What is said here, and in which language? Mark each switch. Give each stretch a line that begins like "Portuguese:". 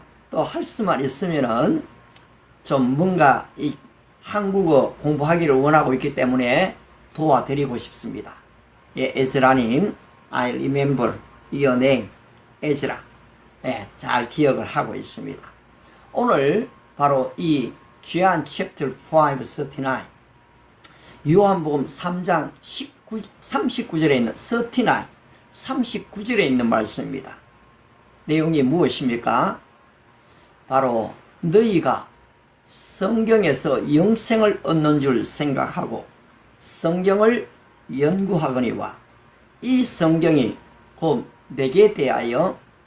Korean: 또 할 수만 있으면은 좀 뭔가 이 한국어 공부하기를 원하고 있기 때문에 도와드리고 싶습니다.
English: 에즈라님, I remember your name, 에즈라.
Korean: 잘 기억을 하고 있습니다. 오늘 바로 이 John chapter 5, 39, 요한복음 3장 39절에 있는 39절에 있는 말씀입니다. 내용이 무엇입니까? 바로 너희가 성경에서 영생을 얻는 줄 생각하고 성경을 연구하거니와 이 성경이 곧 내게 대하여